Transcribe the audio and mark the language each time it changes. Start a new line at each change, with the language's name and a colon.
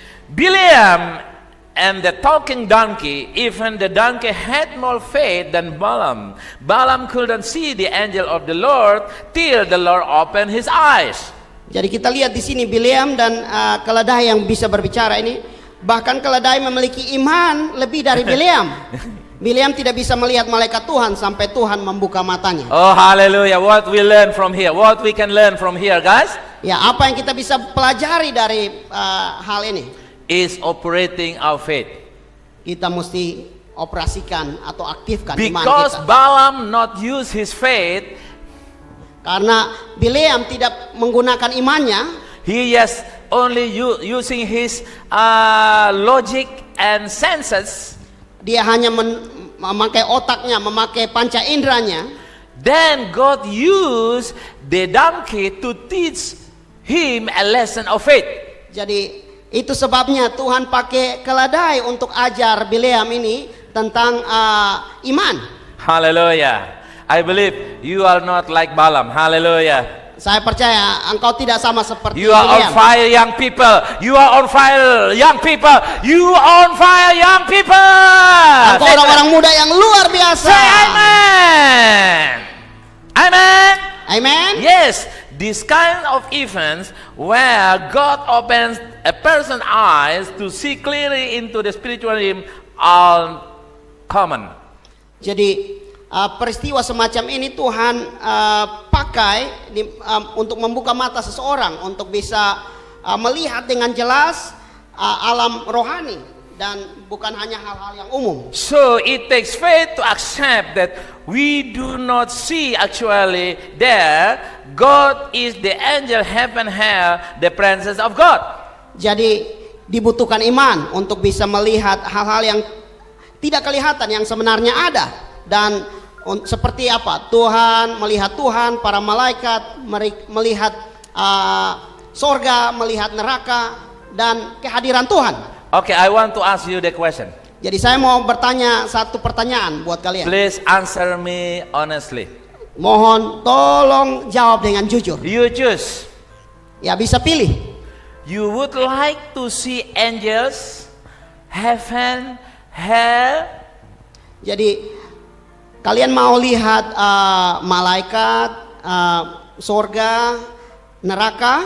English: Bileam and the talking donkey, even the donkey had more faith than Balaam. Balaam couldn't see the angel of the Lord till the Lord opened his eyes.
Indonesian: Jadi kita lihat di sini Bileam dan keledai yang bisa berbicara ini. Bahkan keledai memiliki iman lebih dari Bileam. Bileam tidak bisa melihat malaikat Tuhan sampai Tuhan membuka matanya.
English: Oh, hallelujah. What we learn from here? What we can learn from here, guys?
Indonesian: Ya, apa yang kita bisa pelajari dari hal ini?
English: Is operating our faith.
Indonesian: Kita mesti operasikan atau aktifkan iman
English: Because
Indonesian: kita.
English: Balaam not use his faith,
Indonesian: Karena Bileam tidak menggunakan imannya,
English: he is only using his logic and senses.
Indonesian: dia hanya memakai otaknya, memakai panca inderanya.
English: Then God used the donkey to teach him a lesson of faith.
Indonesian: Jadi itu sebabnya Tuhan pakai keledai untuk ajar Bileam ini tentang iman.
English: Hallelujah. I believe you are not like Balaam. Hallelujah.
Indonesian: Saya percaya engkau tidak sama seperti
English: You are on
Indonesian: Bileam.
English: fire, young people. You are on fire, young people. You are on fire, young people.
Indonesian: Engkau orang-orang muda yang luar biasa.
English: Say amen. Amen. Amen. Yes, this kind of events where God opens a person's eyes to see clearly into the spiritual realm are common.
Indonesian: Jadi peristiwa semacam ini Tuhan pakai untuk membuka mata seseorang untuk bisa melihat dengan jelas alam rohani dan bukan hanya hal-hal yang umum.
English: So it takes faith to accept that we do not see actually there. God is the angel heaven hell, the presence of God.
Indonesian: Jadi dibutuhkan iman untuk bisa melihat hal-hal yang tidak kelihatan yang sebenarnya ada. Dan seperti apa? Tuhan, melihat Tuhan, para malaikat, melihat sorga, melihat neraka, dan kehadiran Tuhan.
English: Okay, I want to ask you the question.
Indonesian: Jadi saya mau bertanya satu pertanyaan buat kalian.
English: Please answer me honestly.
Indonesian: Mohon tolong jawab dengan jujur.
English: You choose.
Indonesian: Ya, bisa pilih.
English: You would like to see angels, heaven, hell?
Indonesian: Jadi kalian mau lihat malaikat, surga, neraka,